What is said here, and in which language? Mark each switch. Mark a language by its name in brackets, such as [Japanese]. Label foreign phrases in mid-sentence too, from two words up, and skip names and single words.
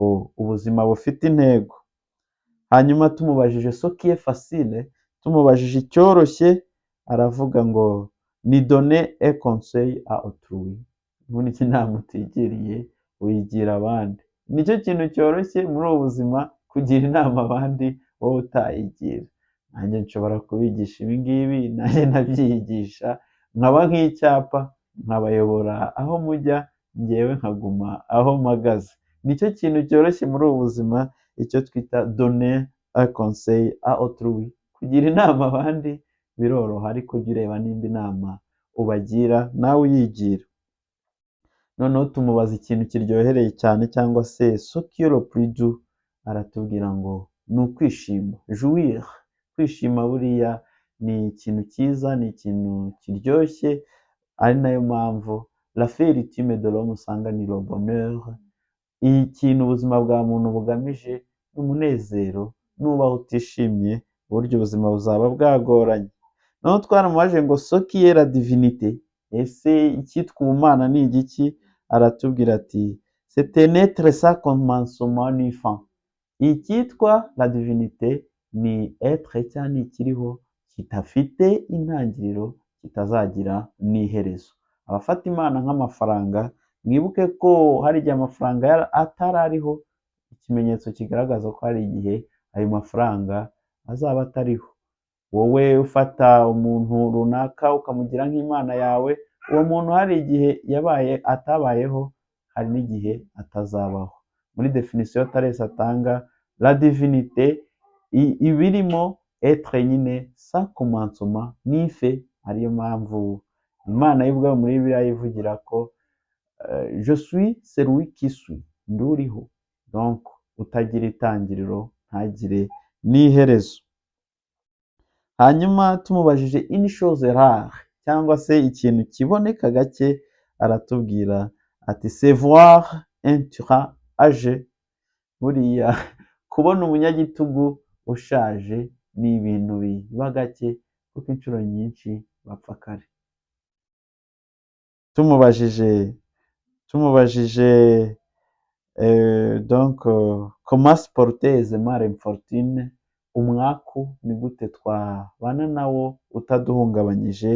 [Kinyarwanda] ubuzima bufite intego. Hanyuma tumubajije [French] ce qui est facile, [Kinyarwanda] tumubajije icyoroshye aravuga ngo ni [French] donner un conseil à autrui. [Kinyarwanda] Ubundi inama utigiriye uyigira abandi. Nicyo kintu cyoroshye muri ubu buzima, kugira inama abandi wowe utayigira. Nanjye nshobora kubigisha ibi ngibi, nanjye nabyigisha, nkaba nk'icyapa nkabayobora aho mujya, njyewe nkaguma aho mpagaze. Nicyo kintu cyoroshye muri ubu buzima, icyo twita [French] donner un conseil à autrui. [Kinyarwanda] Kugira inama abandi biroroha, ariko jya ureba nimba inama ubagira nawe uyigira. Noneho tumubaza ikintu kiryohereye cyane cyangwa se [French] ce qui est le plus doux, [Kinyarwanda] aratubwira ngo ni ukwishima, jouir. Kwishima buriya ni ikintu cyiza, ni ikintu kiryoshye, ari nayo mpamvu [French] la fait ultime de l'homme [Kinyarwanda] usanga ni [French] le bonheur. [Kinyarwanda] Ikintu ubuzima bwa muntu bugamije ni umunezero. Nubaho utishimye, burya ubuzima buzaba bwagoranye. Noneho twaramubajije ngo [French] ce qui est la divinité, [Kinyarwanda] ese icyitwa ubumana ni igiki? Aratubwira ati [French] c'est un être sans commencement ni fin. [Kinyarwanda] Icyitwa [French] la divinité [Kinyarwanda] ni être cyangwa ni ikiriho kidafite intangiriro, kitazagira n'iherezo. Abafata imana nk'amafaranga, mwibuke ko hari igihe amafaranga atari ariho, ikimenyetso kigaragaza ko hari igihe ayo mafaranga azaba atariho. Wowe ufata umuntu runaka ukamugira nk'imana yawe, uwo muntu hari igihe atabayeho, hari n'igihe atazabaho. Muri definition Thalès atanga, [French] la divinité ibirimo être nyine sans commencement ni fait. [Kinyarwanda] Ariyo mpamvu Imana y'ubwayo muri Bibiliya ivugira ko [French] je suis celui qui suis, [Kinyarwanda] nduriho. Donc utagira itangiriro ntagire n'iherezo. Hanyuma tumubajije [French] une chose rare, [Kinyarwanda] cyangwa se ikintu kiboneka gake, aratubwira ati [French] c'est voir un tyran âgé. [Kinyarwanda] Buriya kubona umunyagitugu ushaje ni ibintu biba gake, kuko inshuro nyinshi bapfa kare. Tumubajije [French] donc comment supporter aisément l'infortune, [Kinyarwanda] umwaku ni gute twabana nawo utaduhungabanyije.